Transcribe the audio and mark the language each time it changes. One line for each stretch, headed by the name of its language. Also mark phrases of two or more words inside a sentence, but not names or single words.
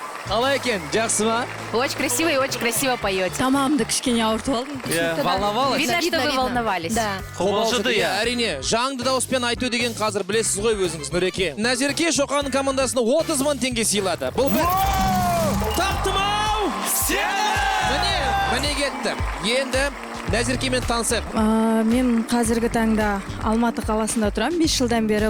Kazakh: Қалай екен, жақсы ма? Очень красиво и очень красиво поете. Тамамды кішкене ауыртып алдым.
Russian: Волновалась? Видно, что вы волновались. Да.
Kazakh: Қобалжыды, әрине. Жаңды дауыспен айту деген қазір білесіз ғой өзіңіз, Нұреке. Назерке Шоқанның командасына 30 мың теңге сыйлады. Бұл бір... Таптым-ау! Міне кетті. Енді Назеркемен танысып. Мен қазіргі таңда Алматы қаласында тұрам, 5 жылдан бері.